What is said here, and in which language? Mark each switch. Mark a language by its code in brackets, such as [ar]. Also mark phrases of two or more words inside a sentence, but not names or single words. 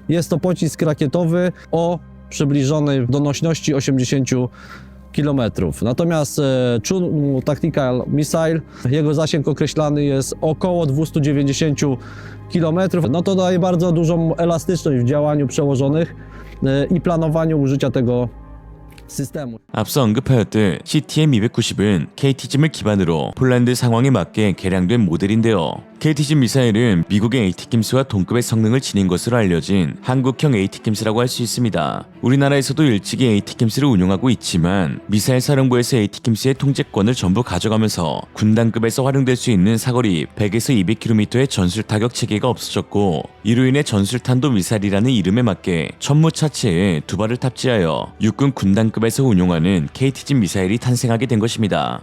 [pl] Jest to pocisk rakietowy o przybliżonej donośności 80 km. Natomiast Chunmoo Tactical Missile, jego zasięg określany jest około 290 km. No to daje bardzo dużą elastyczność w działaniu przełożonych i planowaniu użycia tego systemu. [ko] 앞서 언급하였듯 CTM-290은 KT즘을 기반으로 폴란드 상황에 맞게 개량된 모델인데요. KT즘 미사일은 미국의 ATACMS와 동급의 성능을 지닌 것으로 알려진 한국형 ATACMS라고 할 수 있습니다. 우리나라에서도 일찍이 ATACMS를 운용하고 있지만 미사일 사령부에서 ATACMS의 통제권을 전부 가져가면서 군단급에서 활용될 수 있는 사거리 100에서 200km의 전술 타격 체계가 없어졌고, 이로 인해 전술탄도 미사일이라는 이름에 맞게 천무 차체에 2발을 탑재하여 육군 군단급에서 운용하는 KT즘 미사일이 탄생하게 된 것입니다.